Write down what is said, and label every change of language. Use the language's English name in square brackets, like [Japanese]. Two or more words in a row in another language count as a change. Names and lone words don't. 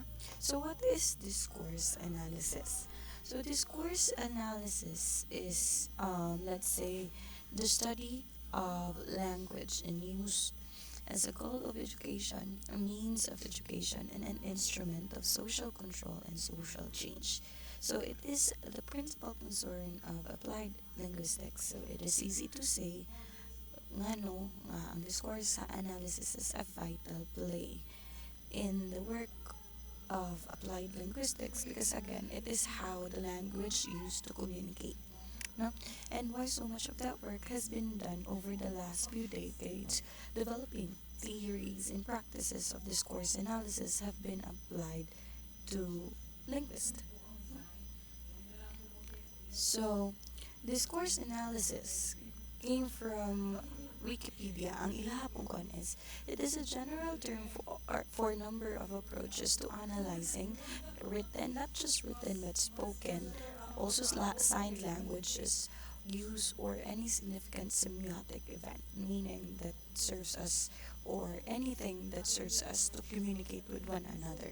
[English] So what is discourse analysis? So discourse analysis is, let's say, the study of language and use as a goal of education, a means of education, and an instrument of social control and social change. So it is the principal concern of applied linguistics. So it is easy to say [Filipino] nga no, nga ang [English] discourse analysis is a vital play in the work of applied linguistics because again it is how the language used to communicate, no? And why so much of that work has been done over the last few decades. Developing theories and practices of discourse analysis have been applied to linguists. So, discourse analysis came from Wikipedia. [Filipino] Ang ilahapon kon [English] is, it is a general term for a number of approaches to analyzing written, not just written but spoken, also signed languages, use or any significant semiotic event, meaning that serves us or anything that serves us to communicate with one another.